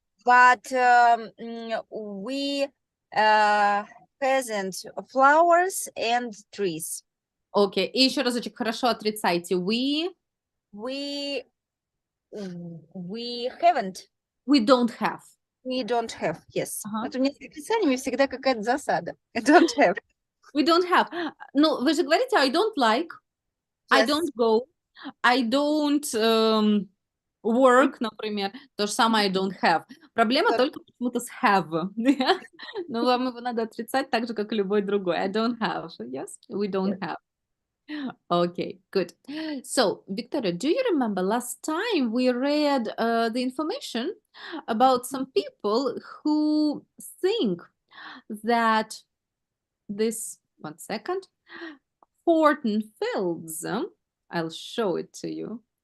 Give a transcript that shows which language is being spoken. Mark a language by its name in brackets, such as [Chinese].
[English] but we present flowers and trees. [Russian] Окей. И еще разочек хорошо отрицайте. [English] We haven't. We don't have. We don't have, yes. [Russian] Ага. Вот у меня с отрицаниями всегда какая-то засада. [English] I don't have. We don't have. [Russian] Ну, вы же говорите [English] I don't like, I Yes. don't go, I don't work, например. [Russian] То же самое [English] I don't have. [Russian] Проблема Да. только почему-то с have. Но вам его надо отрицать так же, как и любой другой. [English] I don't have. Yes, we don't have. Okay, good. So, Victoria, do you remember last time we read the information about some people who think that this, one second, Horton Fields, I'll show it to you.